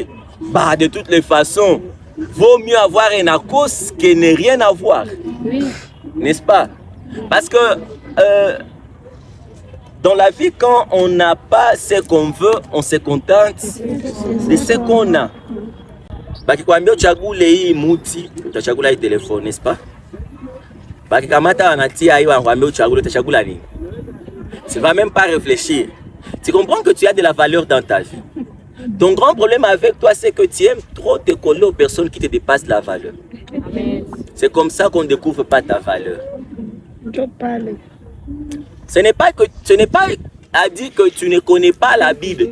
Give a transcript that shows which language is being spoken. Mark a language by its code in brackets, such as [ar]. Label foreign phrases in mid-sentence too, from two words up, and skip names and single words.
[fr] Bah, de toutes les façons, vaut mieux avoir un ACOS que ne rien avoir. Oui. N'est-ce pas? Parce que dans la vie, quand on n'a pas ce qu'on veut, on se contente de ce qu'on a. [sw] Bakikwambia uchagule hii muti, utachagula hii telefone, [fr] n'est-ce pas? [sw] Bakikamata wanatia hii wanakwambia uchagule, utachagula nini? [fr] Tu ne vas même pas réfléchir. Tu comprends que tu as de la valeur dans ta vie. Ton grand problème avec toi, c'est que tu aimes trop te coller aux personnes qui te dépassent la valeur. C'est comme ça qu'on ne découvre pas ta valeur. Ce n'est pas à dire que tu ne connais pas la Bible.